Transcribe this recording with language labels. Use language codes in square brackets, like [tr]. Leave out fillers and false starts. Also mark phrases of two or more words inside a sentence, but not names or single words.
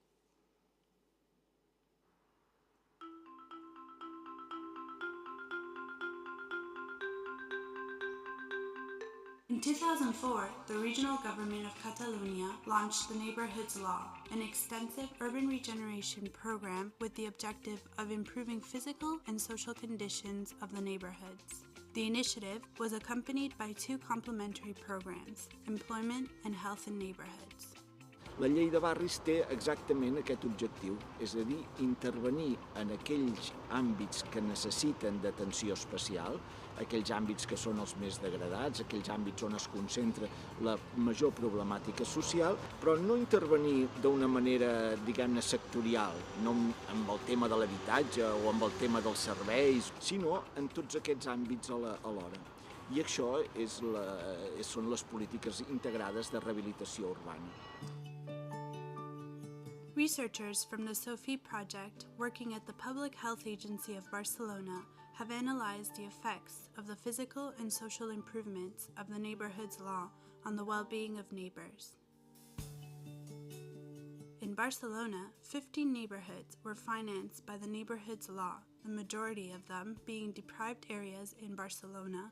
[en] In 2004, the regional government of Catalonia launched the Neighborhoods Law, an extensive urban regeneration program with the objective of improving physical and social conditions of the neighborhoods. The initiative was accompanied by 2 complementary programs, employment and health in neighborhoods. [ca] La llei de barris té exactament aquest objectiu, és a dir, intervenir en aquells àmbits que necessiten d'atenció especial, aquells àmbits que són els més degradats, aquells àmbits on es concentra la major problemàtica social, però no intervenir d'una manera, diguem-ne, sectorial, no amb el tema de l'habitatge o amb el tema dels serveis, sinó en tots aquests àmbits alhora. I això són les polítiques integrades de rehabilitació urbana. [en] Researchers from the SOFI project, working at the Public Health Agency of Barcelona, have analyzed the effects of the physical and social improvements of the Neighborhoods Law on the well-being of neighbors. In Barcelona, 15 neighborhoods were financed by the Neighborhoods Law, the majority of them being deprived areas in Barcelona.